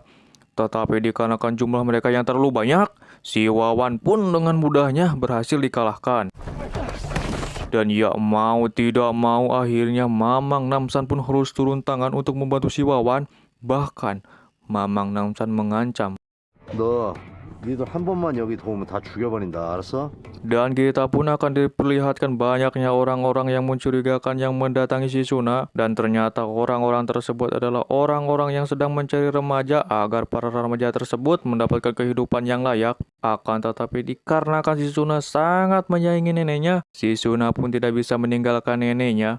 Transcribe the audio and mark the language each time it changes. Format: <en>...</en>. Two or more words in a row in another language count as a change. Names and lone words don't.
<id>Tetapi dikarenakan jumlah mereka yang terlalu banyak, si Wawan pun dengan mudahnya berhasil dikalahkan. Dan ya mau tidak mau akhirnya Mamang Namsan pun harus turun tangan untuk membantu si Wawan. Bahkan Mamang Namsan mengancam,</id> <ko>너 니들 한 번만 여기 도우면 다 죽여버린다, 알았어?</ko> <id>dan kita pun akan diperlihatkan banyaknya orang-orang yang mencurigakan yang mendatangi si Suna. Dan ternyata orang-orang tersebut adalah orang-orang yang sedang mencari remaja agar para remaja tersebut mendapatkan kehidupan yang layak. Akan tetapi dikarenakan si Suna sangat menyayangi neneknya, si Suna pun tidak bisa meninggalkan neneknya.</id>